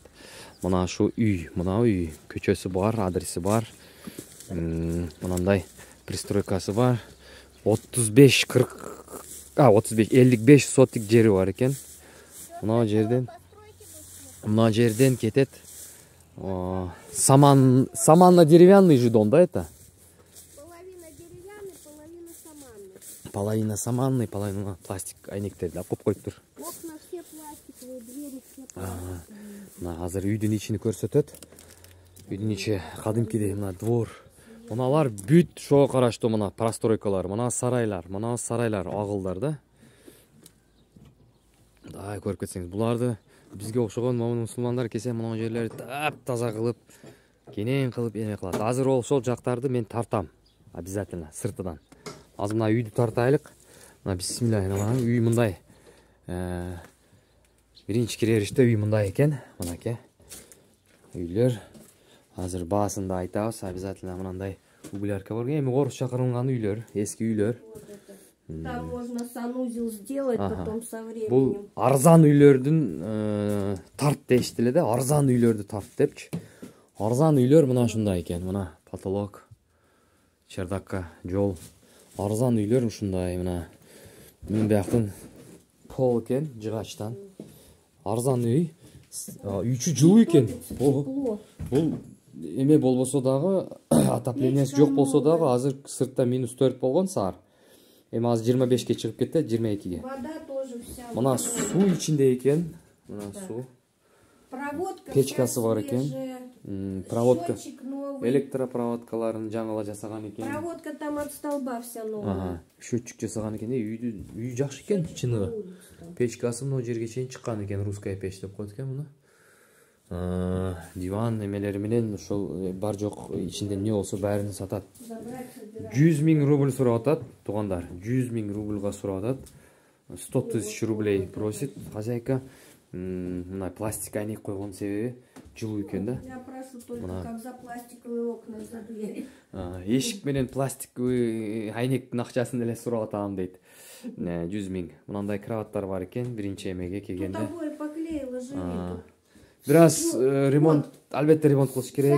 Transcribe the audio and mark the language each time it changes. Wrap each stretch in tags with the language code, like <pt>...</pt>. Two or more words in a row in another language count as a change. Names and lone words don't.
<ky>Мына ушул үй, мына үй көчөсү бар, адреси бар. Мынандай пристройкасы бар. 55 сотик жери бар экен. Мына жерден кетет.</ky> <ru>Саманно-деревянный же дом, да, это? Половина саманный, половина</ru> <ky>пластик айнектер да коп коюп тур.</ky> <ru>Окна все пластиковые, двери все пластиковые.</ru> <ky>Мына азыр үйдүн ичини көрсөтөт. Үйдүн ичи кадимкидей мына двор. Мыналар бүт шоо караштуу мына простройкалар, мына сарайлар, агылдар да. Дай көрүп кетсеңиз, буларды бизге окшогон мусулмандар кесе мына жерлерди таза кылып, кенен кылып эме кылат. Азыр ошол жактарды мен тартам обязательно сыртынан. Азыр мына үйдү тартайлык. Мына бисмилlah, үй мындай. Биринчи киребериште үй мындай экен. Мынакей үйлөр. Азыр баасында айтабыз, обязательно мындай углярка бар. Эми орусча кырылган үйлөр, эски үйлөр.</ky> <ru>Там можно санузел сделать, потом со временем.</ru> <ky>Бул арзан үйлөрдүн тарт дейишти эле да, арзан үйлөрдү тарт депчи. Арзан үйлөр мына ушундай экен. Мына потолок, чердакка жол. Арзан үйлөр ушундай мына. Мен бияктын пол экен, жыгачтан. Арзан үй. Үйчү жылуу экен. Бул эме болбосо дагы, отоплениясы жок болсо дагы, азыр сыртта -4 болгон саар. Эми азыр 25ке чыгып кетти, 22ге.</ky> <ru>Вода тоже вся.</ru> <ky>Мына суу ичинде экен. Мына суу. Проводка Печкасы бар экен. Проводка.</ky> <ru>Счетчик новый.</ru> <ky>Электропроводкаларын жаңыла жасаган экен.</ky> <ru>Проводка там от столба вся новая.</ru> <ky>Счетчик жасаган экен. Үй жакшы экен, чыныгы. Печкасы мына жерге чейин чыккан экен,</ky> <ru>русская печь</ru> <ky>деп коет экен муну. Диван эмелери менен ошол бар жок ичинде эмне болсо баарын сатат. 100 000 рубль сурап атат, туугандар. 100 000 рубльга сурап атат. 100 000</ky> <ru>рублей просит хозяйка.</ru> <ky>Мына пластик айнек койгон себеби жылуу экен да.</ky> <ru>Я прошу только как за пластиковые окна за двери.</ru> <ky>Эшик менен пластиковый айнектин акчасын эле сурап атам дейт. 100 000. Мындай кроваттар бар экен, биринчи эмеге келгенде.</ky> <ru>Тут поклеила живи.</ru> <ky>Бир аз ремонт, албетте ремонт кылыш керек.</ky>